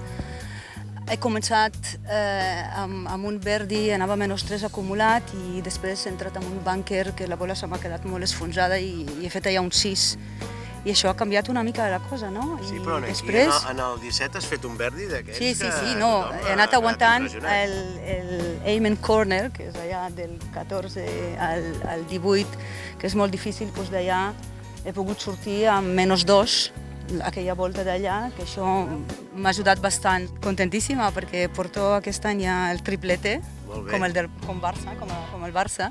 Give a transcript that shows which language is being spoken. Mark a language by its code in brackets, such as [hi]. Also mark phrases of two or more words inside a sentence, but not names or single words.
[ca] He començat amb un birdie, anava a -3 acumulat i després he entrat en un búnquer que la bola se m'ha quedat molt esfonsada i he fet allà un 6. I això ha canviat una mica la cosa, no? Sí, però aquí en el 17 has fet un birdie d'aquests que... Sí, no, he anat aguantant el aim and corner, que és allà del 14 al 18, que és molt difícil, doncs d'allà he pogut sortir amb -2, aquella volta d'allà, que això m'ha ajudat bastant. Contentíssima perquè porto aquest any ja el triplete, com el Barça.